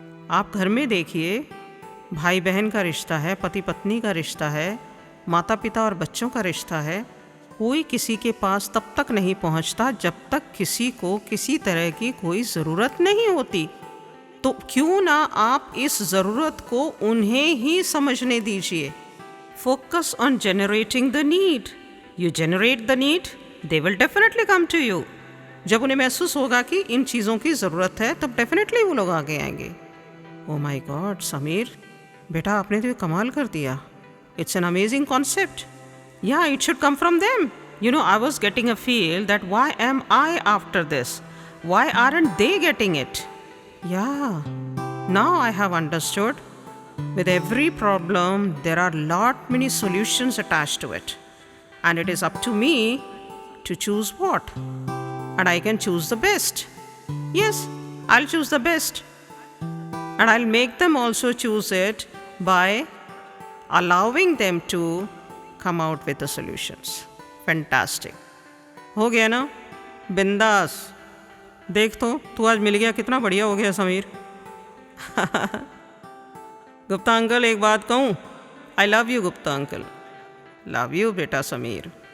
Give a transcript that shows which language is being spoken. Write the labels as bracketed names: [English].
[Hindi] आप घर में देखिए, भाई बहन का रिश्ता है, पति पत्नी का रिश्ता है, माता पिता और बच्चों का रिश्ता है। कोई किसी के पास तब तक नहीं पहुंचता जब तक किसी को किसी तरह की कोई ज़रूरत नहीं होती। तो क्यों ना आप इस ज़रूरत को उन्हें ही समझने दीजिए। [English] Focus on generating the need. You generate the need, they will definitely come to you. [Hindi] जब उन्हें महसूस होगा कि इन चीज़ों की ज़रूरत है तब डेफिनेटली वो लोग आगे आएंगे। [English] oh my god [Hindi] समीर, बेटा आपने तो ये कमाल कर दिया। [English] It's an amazing concept. Yeah it should come from them. You know, I was getting a feel that why am I after this, why aren't they getting it. Yeah now I have understood, with every problem there are lot many solutions attached to it. And it is up to me to choose what. And I can choose the best. Yes, I'll choose the best. And I'll make them also choose it by allowing them to come out with the solutions. [Hindi] Fantastic, हो गया ना, बिंदास। देख तो तू आज मिल गया, कितना बढ़िया हो गया समीर। गुप्ता अंकल एक बात कहूँ, [English] I love you [Hindi] Gupta uncle. [English] love you [Hindi] बेटा समीर।